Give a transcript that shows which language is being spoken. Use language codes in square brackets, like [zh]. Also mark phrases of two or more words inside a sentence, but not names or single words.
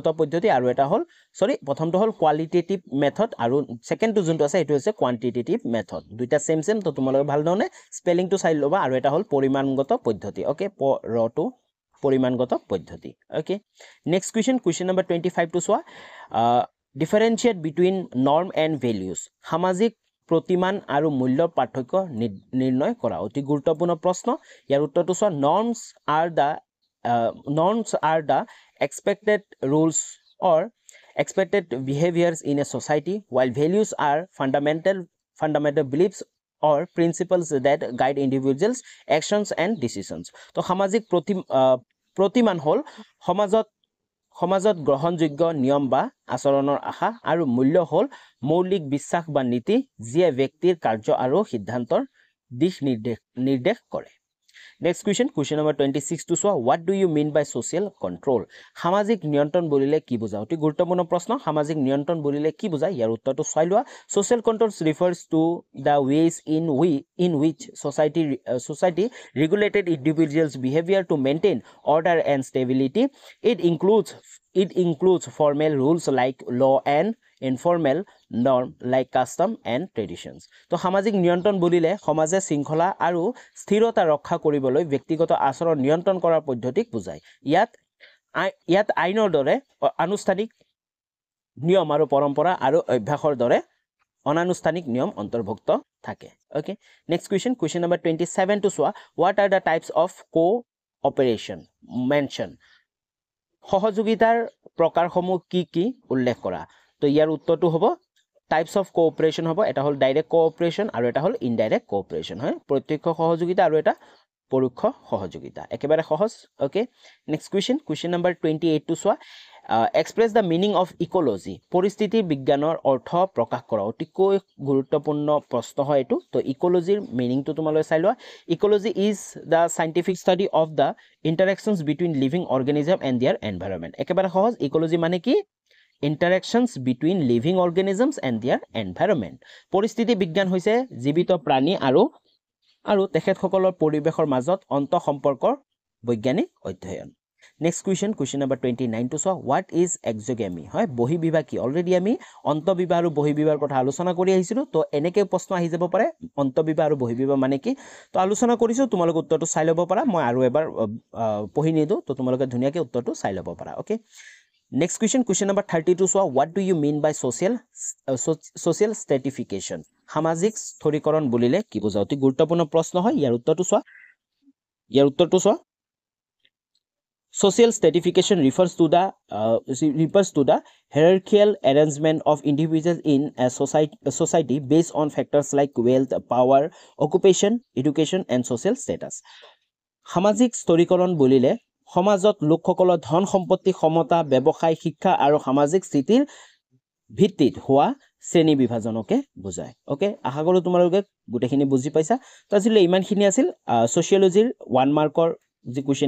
[as] পদ্ধতি আৰু এটা হল প্ৰথমটো হল [en] qualitative method [as] আৰু সেকেন্ডটো যোনটো আছে এটো হৈছে [en] quantitative method [as] দুইটা সেম তো তোমালোকে ভাল ধৰণে স্পেলিংটো চাই ল'বা আৰু এটা হল পৰিমাণগত পদ্ধতি ওকে ৰটো পৰিমাণগত পদ্ধতি [en] okay next question number 25 to [as] সোৱা [en] differentiate between norm and values [as] সামাজিক প্ৰতিমান আৰু মূল্যৰ পাৰ্থক্য নিৰ্ণয় কৰা অতি গুৰুত্বপূৰ্ণ প্ৰশ্ন ইয়াৰ উত্তৰটো সোৱা [en] norms are the expected rules or expected behaviors in a society while values are fundamental beliefs or principles that guide individuals actions and decisions [as] তো সামাজিক প্ৰতিমান হল সমাজত গ্ৰহণযোগ্য নিয়ম বা আচৰণৰ আশা আৰু মূল্য হল মৌলিক বিশ্বাস বা নীতি যিয়ে ব্যক্তিৰ কাৰ্য আৰু সিদ্ধান্তৰ দিশ নিৰ্দেশ কৰে [en] next question number 26 to [as] সোৱা [en] what do you mean by social control [as] সামাজিক নিয়ন্ত্ৰণ বুলিলে কি বুজা অতি গুৰুত্বপূৰ্ণ প্ৰশ্ন সামাজিক নিয়ন্ত্ৰণ বুলিলে কি বুজা ইয়াৰ উত্তৰটো চাই লোৱা [en] social control refers to the ways in which society regulated individuals behavior to maintain order and stability it includes formal rules like law and informal norm like custom and traditions [as] তো সামাজিক নিয়ন্ত্ৰণ বুলিলে সমাজে শৃংখলা আৰু স্থিৰতা ৰক্ষা কৰিবলৈ ব্যক্তিগত আচৰণ নিয়ন্ত্ৰণ কৰাৰ পদ্ধতিক বুজায় ইয়াত আইনৰ দৰে আনুষ্ঠানিক নিয়ম আৰু পৰম্পৰা আৰু অভ্যাসৰ দৰে অনানুষ্ঠানিক নিয়ম অন্তৰ্ভুক্ত থাকে [en] okay next question number 27 to [as] সোৱা [en] what are the types of cooperation mention [as] সহযোগিতাৰ প্ৰকাৰসমূহ কি উল্লেখ কৰা তো ইয়াৰ উত্তৰটো হ'ব [en] types of cooperation [as] হ'ব এটা হল [en] direct cooperation [as] আৰু এটা হল [en] indirect cooperation [as] হয় প্ৰত্যক্ষ সহযোগিতা আৰু এটা পৰোক্ষ সহযোগিতা একেবাৰে সহজ [en] okay next question number 28 to [as] সোৱা [en] express the meaning of ecology [as] পৰিস্থিতি বিজ্ঞানৰ অৰ্থ প্ৰকাশ কৰা অতিকৈ গুৰুত্বপূৰ্ণ প্ৰশ্ন হয় এটো তো ইকোলজিৰ মিনিং তো তোমালৈ চাই লোৱা [en] ecology is the scientific study of the interactions between living organism and their environment [as] একেবাৰে সহজ ইকোলজি মানে কি [en] interactions between living organisms and their environment পৰিস্থিতি [as] বিজ্ঞান হৈছে জীৱিত প্ৰাণী আৰু তেখেতসকলৰ পৰিবেশৰ মাজত অন্ত সম্পৰ্কৰ বৈজ্ঞানিক অধ্যয়ন [en] next question number 29 to [as] সোৱা [en] what is exogamy [as] হয় বহিঃবিভাগ কি অলৰেডি আমি অন্তঃবিভাগ আৰু বহিঃবিভাগৰ কথা আলোচনা কৰি আহিছিলো তো এনেকৈ প্ৰশ্ন আহি যাব পাৰে অন্তঃবিভাগ আৰু বহিঃবিভাগ মানে কি তো আলোচনা কৰিছো তোমালোক উত্তৰটো চাই ল'ব পাৰা মই আৰু এবাৰ পঢ়ি নিদো তো তোমালোকে ধুনিয়াকৈ উত্তৰটো চাই ল'ব পাৰা ওকে [en] Next question number 32 so what do you mean by social stratification [as] সামাজিক স্তৰীকৰণ বুলিলে কি বুজা অতি গুৰুত্বপূৰ্ণ প্ৰশ্ন হয় ইয়াৰ উত্তৰটো সোৱা [en] Social stratification refers to the hierarchical arrangement of individuals in a society based on factors like wealth, power, occupation, education and social status. [as] সামাজিক স্তৰীকৰণ বুলিলে সমাজত লোকসকলৰ ধন সম্পত্তি ক্ষমতা ব্যৱসায় শিক্ষা আৰু সামাজিক স্থিতিৰ ভিত্তিত হোৱা শ্ৰেণী বিভাজনকে বুজায় ওকে আশা কৰো তোমালোকে গুটেখিনি বুজি পাইছা তো আজিলৈ ইমানখিনি আছিল সোশিয়োলজিৰ 1 মাৰ্কৰ যি কোৱেশ্চন